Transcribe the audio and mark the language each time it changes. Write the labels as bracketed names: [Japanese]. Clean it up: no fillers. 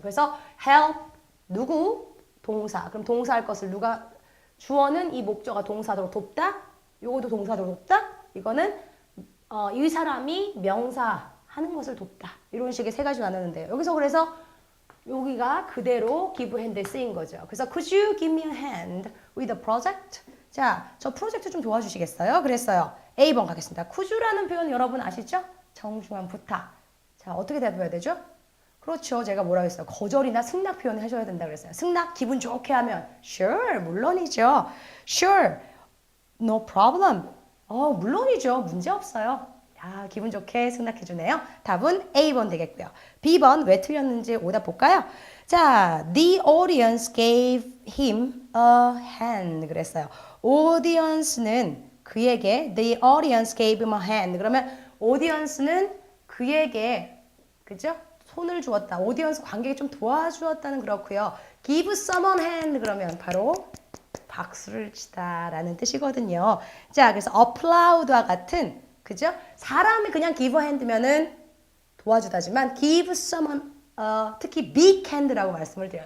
[Korean] 그래서 help 누구 동사. 그럼 동사할 것을 누가 주어는 이 목적어 동사로 돕다. 요것도 동사로 돕다. 이거는 이 사람이 명사 하는 것을 돕다. 이런 식의 세 가지 나누는데요. 여기서 그래서 여기가 그대로 give hand에 쓰인 거죠. [English] 그래서 could you give me a hand with a project? [Korean] 자, 저 프로젝트 좀 도와주시겠어요? 그랬어요. A번 가겠습니다. could you라는 표현 여러분 아시죠? 정중한 부탁. 자, 어떻게 대답해야 되죠? 그렇죠. 제가 뭐라고 했어요? 거절이나 승낙 표현을 해줘야 된다고 그랬어요. 승낙 기분 좋게 하면 sure, 물론이죠. [English] sure, no problem. [Korean] 물론이죠. 문제 없어요. 야, 기분 좋게 승낙해주네요. 답은 A번 되겠고요. B번 왜 틀렸는지 오답 볼까요? 자, [English] the audience gave him a hand [Korean] 그랬어요. audience는 그에게 [English] the audience gave him a hand [Korean] 그러면 audience는 그에게 그죠? 손을 주었다. audience 관객이 좀 도와주었다는 그렇고요. give someone hand 그러면 바로 박수를 치다라는 뜻이거든요. 자, 그래서 applaud와 같은 그죠? 사람이 그냥 give a hand면은 도와주다지만 give someone 특히 big hand라고 말씀을 드려요.